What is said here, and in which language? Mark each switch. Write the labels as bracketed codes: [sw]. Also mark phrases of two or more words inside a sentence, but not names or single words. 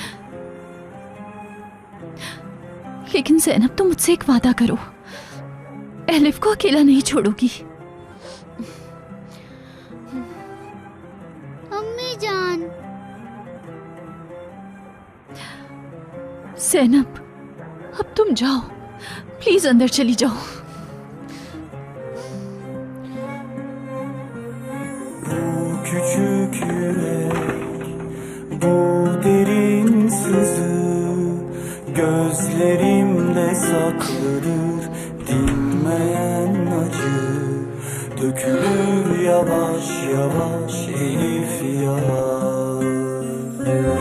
[hi] लेकिन ज़ैनब, तुम मुझसे एक वादा करो, एलिफ को अकेला नहीं छोड़ोगी। अम्मी जान। ज़ैनब, अब तुम जाओ, प्लीज अंदर चली जाओ। [tr] Küçük yürek, bu derin sızı gözlerimde saklıdır, dinmeyen acı dökülür yavaş yavaş Elif yavaş.